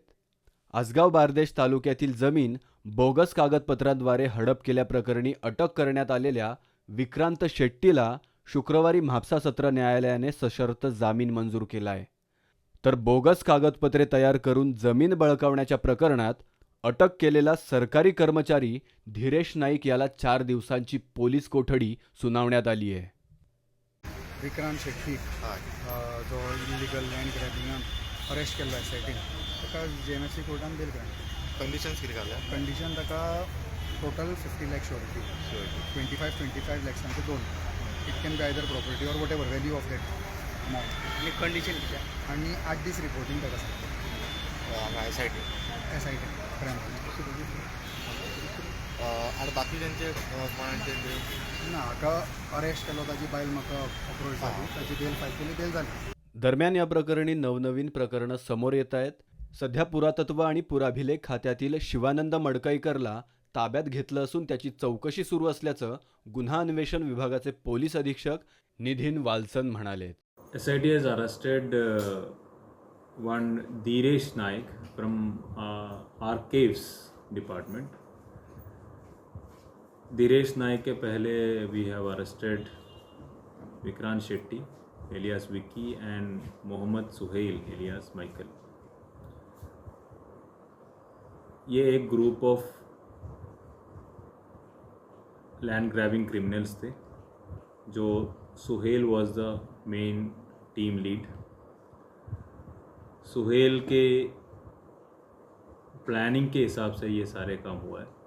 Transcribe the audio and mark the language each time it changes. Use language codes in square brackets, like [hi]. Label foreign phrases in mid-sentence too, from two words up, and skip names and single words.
[mr] आसगाव बारदेश तालुक्यातील जमीन बोगस कागदपत्रांद्वारे हडप केल्याप्रकरणी अटक करण्यात आलेल्या विक्रांत शेट्टीला शुक्रवारी म्हापसा सत्र न्यायालयाने सशर्त जामीन मंजूर केला आहे. तर बोगस कागदपत्रे तयार करून जमीन बळकावण्याच्या प्रकरणात अटक केलेला सरकारी कर्मचारी धीरेश नाईक याला 4 दिवसांची पोलीस कोठडी सुनावण्यात आली आहे. [kok] विक्रांत शेट्टी जो [en] illegal land [kok] ग्रॅबिंगान अरेस्ट केल्लो एसआयटीन ताका जेएमएफसी कोर्टान [en] bail grant. [kok] कंडिशन्स कितें घाल्या? कंडिशन ताका टोटल 50 लाख श्योरिटी, 25 लॅक्सांचे 2. [en] It can be either property or what ever value of that amount. [kok] आणि कंडिशन कितें? आनी 8 दीस रिपोर्टींग ताका सांगता एसआयटी क्रायम. आनी बाकी तेंचे कोणाचे ना हाका अरेस्ट केलो ताजी बायल म्हाका अप्रोच जाली, ताची बेल फायल केली, बेल जाली. [mr] दरम्यान या प्रकरणी नवनवीन प्रकरणं समोर येत आहेत. सध्या पुरातत्व आणि पुराभिलेख खात्यातील शिवानंद मडकईकरला ताब्यात घेतलं असून त्याची चौकशी सुरू असल्याचं गुन्हा अन्वेषण विभागाचे पोलीस अधीक्षक निधीन वाल्सन म्हणाले. [en] SIT has arrested one Dhiresh Naik from Archives Department. Dhiresh Naik [hi] के पहले [en] we have arrested Vikrant Shetty alias Vicky and Mohammad Suhail alias Michael. [hi] ये एक [en] group of land grabbing criminals थे. जो सुहेल was the main team lead. [hi] सुहेल के प्लानिंग के हिसाब से ये सारे काम हुआ है.